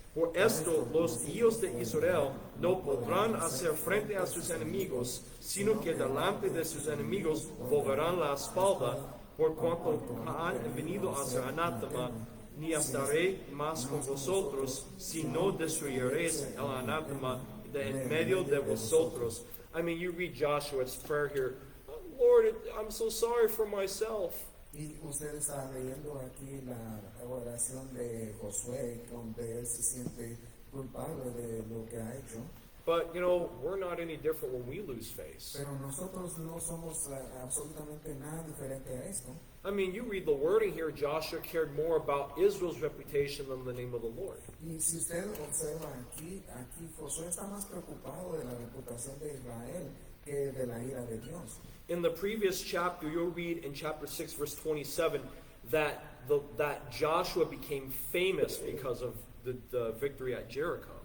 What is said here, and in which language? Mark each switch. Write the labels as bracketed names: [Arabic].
[Spanish] Por esto los hijos de Israel no podrán hacer frente a sus enemigos, sino que delante de sus enemigos volverán la espalda, por cuanto han venido a ser anátema. Ni estaré más con vosotros, si no destruiréis el anátema de en medio de vosotros. [English] I mean, you read Joshua's prayer here. Lord, I'm so sorry for myself. [Spanish] Y usted está leyendo aquí la oración de Josué, donde él se siente culpable de lo que ha hecho. [English] But, you know, we're not any different when we lose face. [Spanish] Pero nosotros no somos absolutamente nada diferente a esto. [English] I mean, you read the wording here, Joshua cared more about Israel's reputation than the name of the Lord. [Spanish] Y si usted observa aquí Josué está más preocupado de la reputación de Israel que de la ira de Dios. [English] In the previous chapter, you'll read in chapter 6, verse 27, that Joshua became famous because of the victory at Jericho.